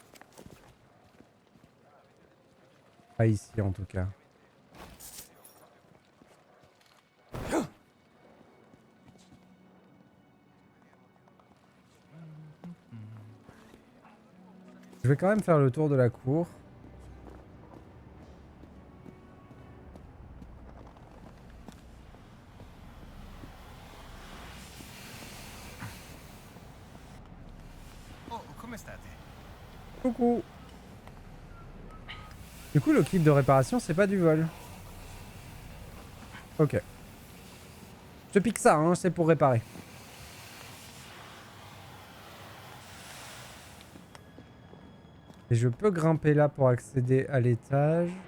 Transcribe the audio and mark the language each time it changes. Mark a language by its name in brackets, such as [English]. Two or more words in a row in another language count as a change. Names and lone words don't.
[French] Pas ici, en tout cas. Je vais quand même faire le tour de la cour. [Italian] Oh, come state? [French] Coucou. Du coup, le kit de réparation, c'est pas du vol. Ok. Je pique ça, hein, c'est pour réparer. Et je peux grimper là pour accéder à l'étage.